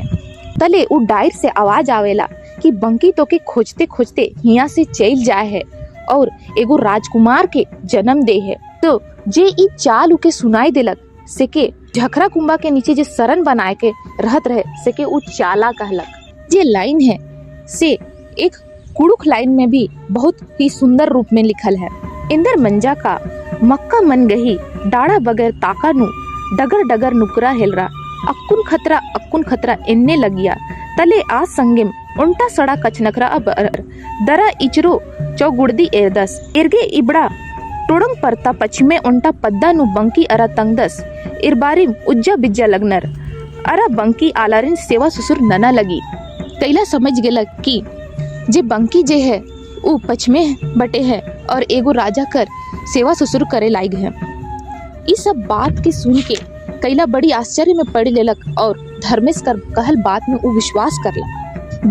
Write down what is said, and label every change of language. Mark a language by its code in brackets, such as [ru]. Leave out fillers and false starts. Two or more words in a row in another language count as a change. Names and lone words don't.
[sck] तले उ डायर से आवाज आवेला कि बंकी तो के खोजते खोजते हिया से चल जाए है और एगो राजकुमार के जन्म दे है। तो जे ई चाल उके सुनाई देलक से के झखरा कुंबा के नीचे जे शरण बनाए के रहत रहे से के उ चाला कहलक। जे लाइन है से एक कुड़ुख लाइन में भी बहुत ही सुंदर रूप में लिखल है। [kru] इंदर मंजा का मक्का मन गही डाड़ा बगैर ताकानु डगर डगर नुकरा हेलरा अक्कुन खतरा इन्ने लगिया तले आ संगिम उल्टा सड़ा कचनखरा अब दरा इचरो चौगुड़दी एरदस इर्गे इबड़ा टोड़ंग परता पश्चिमे उल्टा पद्दा नु बंकी अरा तंगदस इरबारिम उज्जा बिज्जा लगनर अरा बंकी आलारिन सेवा ससुर नना लगी। [sck] कैला समझ गेला कि जे बंकी जे है वो पश्चिमे बटे है और एगो राजा कर सेवा ससुर करे लायक है। इस सब बात के सुन के कैला बड़ी आश्चर्य में पड़ लेलक और धर्मेश कर कहल बात में वो विश्वास करला।